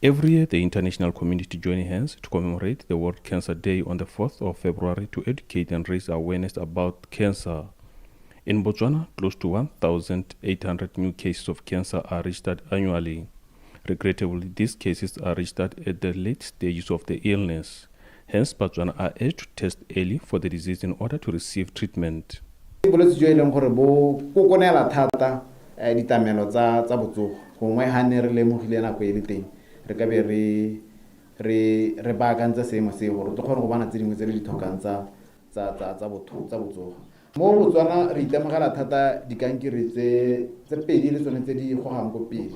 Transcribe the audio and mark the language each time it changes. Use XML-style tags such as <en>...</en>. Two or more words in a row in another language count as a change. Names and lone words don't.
<en>Every year, the international community joins hands to commemorate the World Cancer Day on the 4th of February to educate and raise awareness about cancer. In Botswana, close to 1,800 new cases of cancer are registered annually. Regrettably, these cases are registered at the late stages of the illness. Hence, Botswana are urged to test early for the disease in order to receive treatment.</en> <tn>Bolwetse jo e leng gore bo kokonela thata ditamelo tsa botsogo gongwe ga ne re lemogile nako e le teng re ka be re baakantsa seemo se gore tlo kgone go bana tse dingwe tse re di tlhokang tsa botsogo. Mo Botswana re itemogela thata dikankere tse pedi le tsone tse di gogang ko pele.</tn>